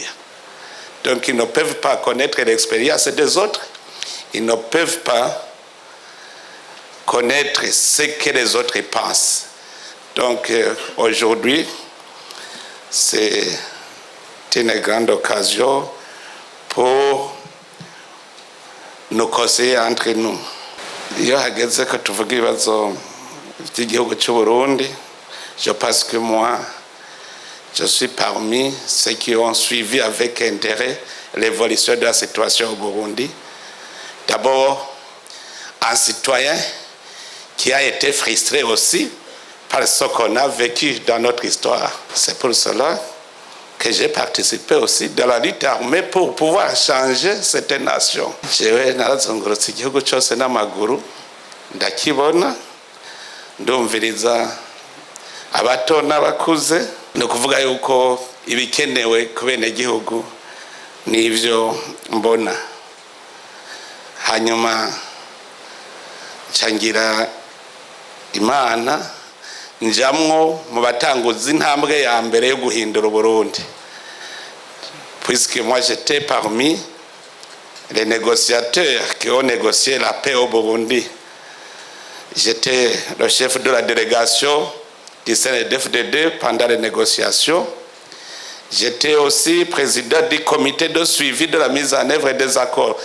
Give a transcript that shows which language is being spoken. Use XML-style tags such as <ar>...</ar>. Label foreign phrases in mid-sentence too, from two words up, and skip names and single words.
<fr>Donc ils ne peuvent pas connaître l'expérience des autres, ils ne peuvent pas connaître ce que les autres pensent. Donc aujourd'hui, c'est une grande occasion pour nous conseiller entre nous.</fr> <rn>Iyo hageze ko tuvuga ibibazo by'igihugu cy'u Burundi,</rn> <fr>je pense que moi, je suis parmi ceux qui ont suivi avec intérêt l'évolution de la situation au Burundi. D'abord, un citoyen qui a été frustré aussi par ce qu'on a vécu dans notre histoire. C'est pour cela que j'ai participé aussi dans la lutte armée pour pouvoir changer cette nation.</fr> <rn>Jewe narazungurutse igihugu cyose n'amaguru ndakibona ndumviriza abato n'abakuze, ni ukuvuga yuko ibikenewe ku benegihugu n'ivyo mbona. Hanyuma ncangira Imana njamwo mu batanguzi intambwe ya mbere yo guhindura Burundi,</rn> <fr>puisque moi j'étais parmi les négociateurs qui ont négocié la paix au Burundi. J'étais le chef de la délégation du CNDD-FDD pendant les négociations. J'étais aussi président du comité de suivi de la mise en œuvre des accords.</fr>